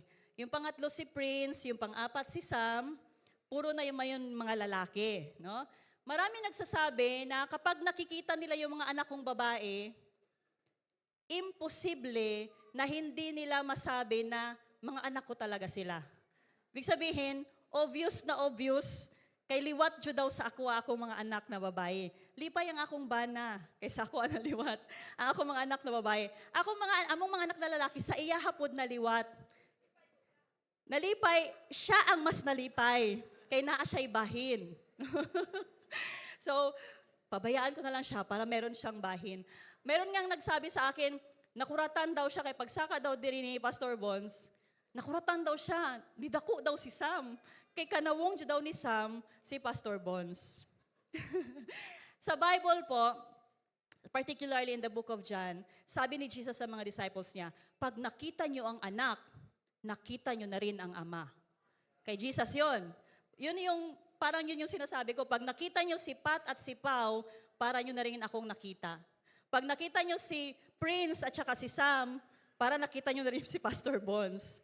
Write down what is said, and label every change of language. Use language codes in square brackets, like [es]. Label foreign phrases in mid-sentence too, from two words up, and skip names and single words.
[tl] Yung pangatlo si Prince, yung pang-4 si Sam, puro na yung mga lalaki. No? Marami nagsasabi na kapag nakikita nila yung mga anak kong babae, imposible na hindi nila masabi na mga anak ko talaga sila. Ibig sabihin, obvious na obvious, [ceb] kay liwat jud daw sa ako mga anak na babae. Lipay ang akong bana, kaysa ako ang liwat. Ang akong mga anak na babae. Among mga anak na lalaki, sa iya hapod na liwat. Nalipay, siya ang mas nalipay, kay naa siya'y bahin. So, [tl] pabayaan ko na lang siya para meron siyang bahin. Meron ngang nagsabi sa akin, [ceb] nakuratan daw siya, kay pagsaka daw diri ni Pastor Bons, nakuratan daw siya, nidako daw si Sam. Kay kanawong dyan daw ni Sam, si Pastor Bons. [tl] Sa Bible po, [en] particularly in the book of John, [tl] sabi ni Jesus sa mga disciples niya, pag nakita niyo ang anak, nakita niyo na rin ang ama. Kay Jesus yon. Parang yun yung sinasabi ko, pag nakita niyo si Pat at si Pau, para niyo na rin akong nakita. Pag nakita niyo si Prince at saka si Sam, para nakita niyo na rin si Pastor Bons.